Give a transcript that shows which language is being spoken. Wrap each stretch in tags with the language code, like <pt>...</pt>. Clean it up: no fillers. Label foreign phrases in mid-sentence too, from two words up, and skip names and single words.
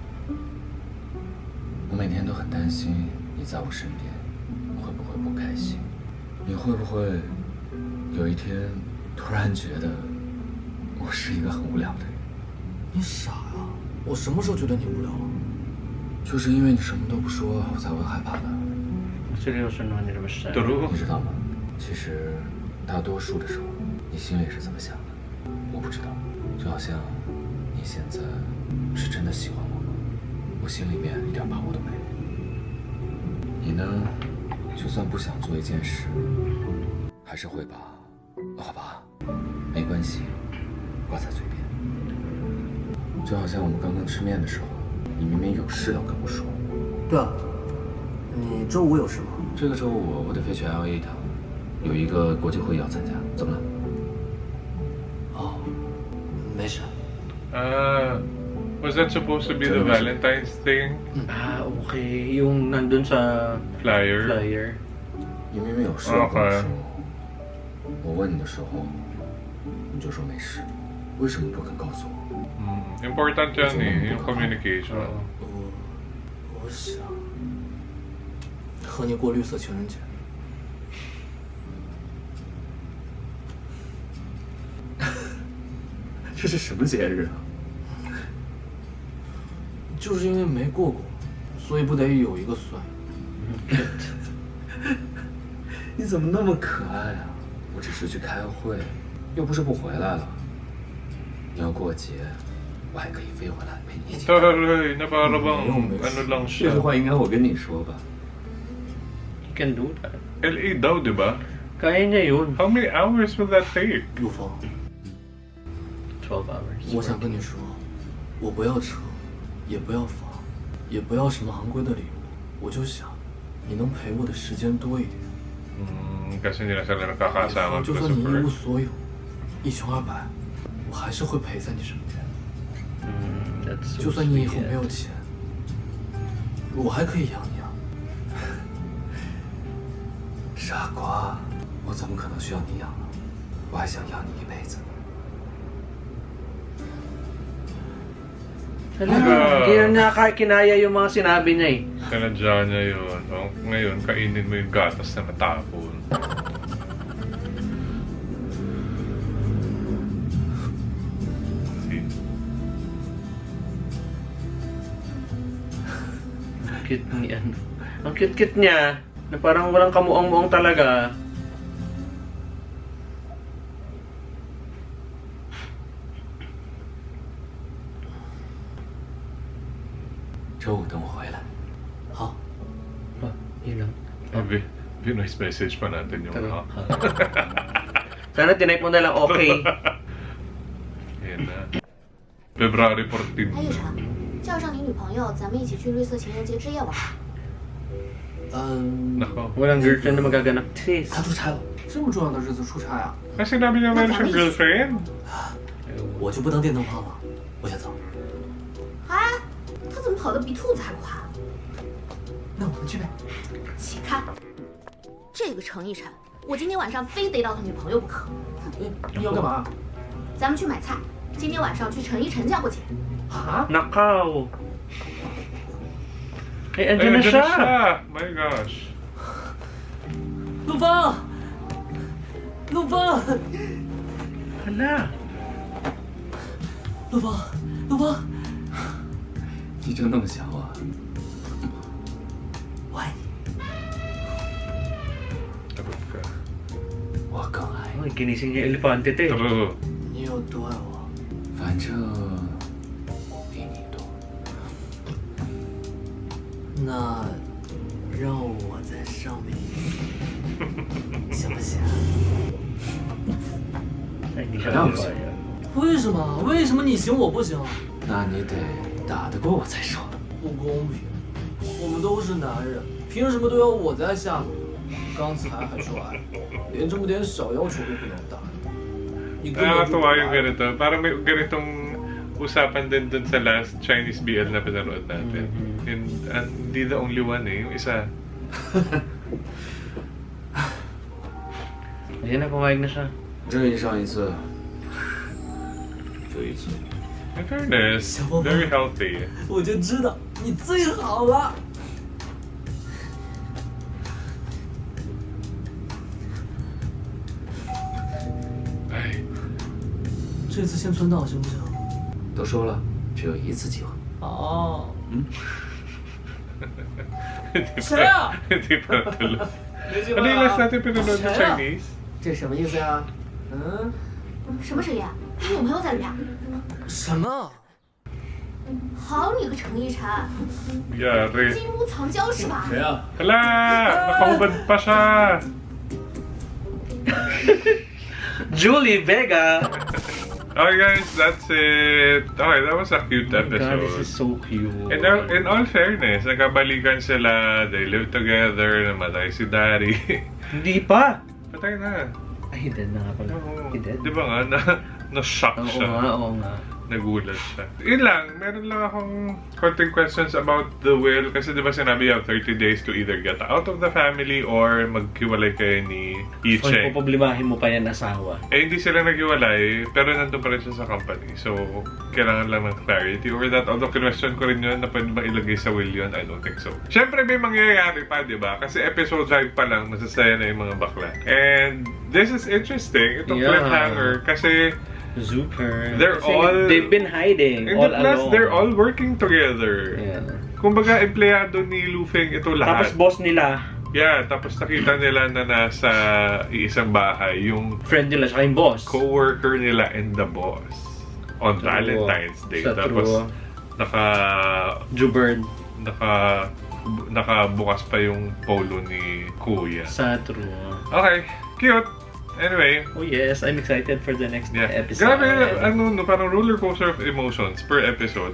<zh>我每天都很担心你在我身边会不会不开心，你会不会有一天突然觉得我是一个很无聊的人？你傻呀！我什么时候觉得你无聊了？就是因为你什么都不说，我才会害怕的。</zh> <tl>Seryoso naman nila basta. True.</tl> <zh>你知道吗？其实大多数的时候，你心里是怎么想的，我不知道。就好像你现在是真的喜欢我吗？我心里面一点把握都没有。你呢，就算不想做一件事，还是会把“好吧，没关系”挂在嘴边。就好像我们刚刚吃面的时候，你明明有事要跟我说。对啊，你周五有事吗？这个周五我得飞去 LA 一趟，有一个国际会议要参加。怎么了？哦，没事。</zh> <en>Was that supposed to be the Valentine's thing?</en> <tl>Ah, okay. Yung nandun sa Flyer? flyer.</tl> <zh>你明明有事要跟我说，我问你的时候，你就说没事，为什么不肯告诉我？</zh> <tl>Important yan eh, yung communication.</tl> <zh>我想和你过绿色情人节。这是什么节日啊？就是因为没过过，所以不得有一个算。你怎么那么可爱啊？我只是去开会，又不是不回来了。你要过节，我还可以飞回来陪你一起。</zh> <tl>Taray, na para bang ano lang</tl> <zh>这句</zh> <tl>siya.</tl> <zh>话应该我跟你说吧？</zh> <en>You can do that.</en> <tl>LA daw, di ba? Kaya niya yun.</tl> <en>How many hours will that take?</en> <zh>陆峰，</zh> <en>12 hours.</en> <zh>我想跟你说，我不要车，也不要房，也不要什么昂贵的礼物，我就想你能陪我的时间多一点。</zh> <tl>Kasi hindi na sila nagkakasama</tl> <zh>就</zh> <en>because</en> <zh>算</zh> <en>of</en> <zh>你一</zh> <en>work.</en> <zh>无所有，一穷二白，我还是会陪在你身边。</zh> <en>That's so</en> <zh>就算你以后</zh> <en>sweet.</en> <zh>没有钱，我还可以养你啊。傻瓜，我怎么可能需要你养呢？我还想养你一辈子。</zh> <tl>Hala, hindi na kinaya yung mga sinabi niya eh. Sinadya niya yun. Oh, ngayon, kainin mo yung gatas na natapon. See? Ang cute ni ano. Ang cute-cute niya. Na parang walang kamuang-muang talaga.</tl> <zh>周五等我回来。好，</zh> <tl>Oh, yun lang.</tl> <en>Voice message</en> <tl>pa natin yung Pero, ha. Sana tinype mo na lang okay. Ayan na. February 14.</tl> <zh>哎，玉成，叫上你女朋友，咱们一起去绿色情人节之夜玩。</zh> <tl>Nako. Walang girlfriend na magaganap. Sis.</tl> <zh>他出差了，这么重要的日子出差啊，</zh> <tl>Kasi sinabi niya meron siyang girlfriend.</tl> <zh>我就不当电灯泡了，我先走。哎，他怎么跑得比兔子还快？那我们去呗。起开！这个程逸晨，我今天晚上非得到他女朋友不可。你要干嘛？咱们去买菜，今天晚上去程逸晨家过节。啊？</zh> <tl>Nakaw. Eh, andyan na siya.</tl> <en>My gosh.</en> <zh>陆芳，陆芳，</zh> <tl>Hala.</tl> <zh>陆芳，陆芳，你真那么想我？我爱你，</zh> <tl>Takot ka.</tl> <zh>我更爱你。</zh> <tl>Ay, ginising niya yung elepante, te. True.</tl> <zh>你有多爱我？反正比你多。那让我在上面一次，行不行？</zh> <tl>Ay, hindi siya nakakaya.</tl> <zh>为什么？为什么你行我不行？那你得打得过我再说。不公平！我们都是男人，凭什么都要我在下面？刚才还说爱我，连这么点小要求都不能答应，你根本就不</zh> <tl>Nakakatuwa</tl> <zh>爱</zh> <tl>yung</tl> <zh>我。</zh> <tl>ganito. Parang may ganitong usapan din dun sa</tl> <en>last Chinese BL</en> <tl>na pinanood natin. And hindi</tl> <en>the only one</en> <tl>eh. Yung isa. Ayan na, pumayag na siya.</tl> <zh>至于上一次，就一次。</zh> <en>In fairness, very healthy.</en> <zh>我就知道你最好了。哎，这次先存档行不行？都说了，只有一次机会。哦，</zh> <tl>Hindi</tl> <zh>谁</zh> <tl>pa,</tl> <zh>啊？</zh> <tl>hindi pa tuloy.</tl> <zh>没机</zh> <tl>Ano</tl> <zh>会</zh> <tl>yung last</tl> <zh>了。</zh> <tl>natin pinanood na</tl> <zh>谁啊？</zh> <tl>Chinese?</tl> <zh>这什么意思呀？嗯？什么谁呀？你女朋友在里边？什么？好你个程一晨，</zh> <tl>Yari.</tl> <zh>金屋藏娇是吧？谁啊？</zh> <tl>Hala! Nakahubad pa siya! Julie Vega!</tl> <en>Okay guys, that's it. Okay, that was a cute Oh my God, this is episode. so cute. In all fairness,</en> <tl>nagkabalikan sila,</tl> <en>they live together,</en> <tl>namatay si Daddy. Hindi pa! Patay na. Ay, dead na nga pala. Oo.</tl> <en>He dead?</en> <tl>Di ba nga, na-shock Oo siya. nga, oo nga. Nagulat siya. Yun lang, meron lang akong konting questions about the will. Kasi di ba sinabi</tl> <en>you have 30 days to either get out of the family</en> <tl>or maghiwalay kayo ni Kung Icheng. poproblemahin mo pa yan asawa. Eh, hindi sila naghiwalay, pero nandun pa rin siya sa company. So, kailangan lang ng</tl> <en>clarity over that.</en> <tl>Although, question ko rin yun na pwede ba ilagay sa will yun?</tl> <en>I don't think so.</en> <tl>Siyempre, may mangyayari pa, di ba? Kasi episode 5 pa lang, masasaya na yung mga bakla.</tl> <en>And this is interesting.</en> <tl>Itong</tl> <en>Yeah.</en> <tl>cliffhanger. Kasi,</tl> <en>Super. They're</en> <tl>Kasi</tl> <en>all- they've been hiding and all plus, along. they're all working together. Yeah.</en> <tl>Kumbaga, empleyado ni Lufeng ito lahat. Tapos boss nila, Yeah, tapos nakita nila na nasa iisang bahay yung friend nila, saka yung boss.</tl> <en>co-worker nila and the boss on True. Valentine's Day.</en> <tl>Sa Tapos true. naka nakabukas pa yung polo ni Kuya. Sa true.</tl> <en>Okay, cute. Anyway, Oh yes, I'm excited for the next yeah. episode.</en> <tl>Grabe, ano, no, parang</tl> <en>roller coaster of emotions per episode.</en>